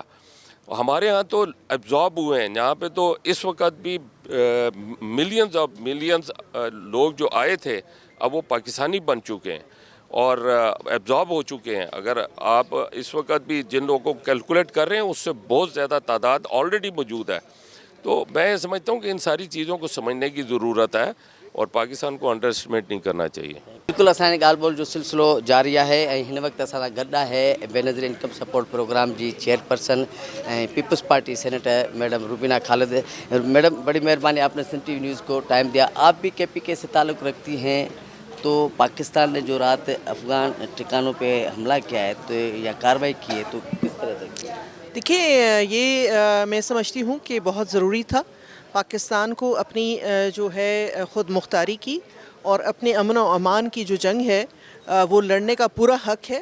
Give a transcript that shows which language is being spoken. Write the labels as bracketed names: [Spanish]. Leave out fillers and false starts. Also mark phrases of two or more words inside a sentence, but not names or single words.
[Urdu] ہمارے ہاں تو ایبزارب ہوئے ہیں. یہاں پہ تو اس وقت بھی ملینز لوگ جو آئے تھے اب وہ پاکستانی بن چکے ہیں اور ایبزارب ہو چکے ہیں. اگر آپ اس وقت بھی جن لوگوں کو کیلکولیٹ کر رہے ہیں اس سے بہت زیادہ تعداد آلریڈی موجود ہے. تو میں سمجھتا ہوں کہ ان ساری چیزوں کو سمجھنے کی ضرورت ہے اور پاکستان کو [English] under estimate [Urdu] نہیں کرنا چاہیے. [Sindhi] बिल्कुलु असांजे ॻाल्हि ॿोल जो सिलसिलो जारी आहे ऐं हिन वक़्तु असां सां गॾु आहे बेनज़ीर इनकम सपोर्ट प्रोग्राम जी चेयरपर्सन ऐं पीपल्स पार्टी सेनेटर मैडम रुबीना खालिद. [Urdu] میڈم بڑی مہربانی آپ نے سن ٹی وی نیوز کو ٹائم دیا. آپ بھی KPK سے تعلق رکھتی ہیں، تو پاکستان نے جو رات افغان ٹھکانوں پہ حملہ کیا ہے تو یا کارروائی کی ہے تو کس طرح سے? دیکھیے یہ میں سمجھتی ہوں کہ بہت ضروری تھا پاکستان کو اپنی جو ہے خود مختاری کی اور اپنے امن و امان کی جو جنگ ہے وہ لڑنے کا پورا حق ہے.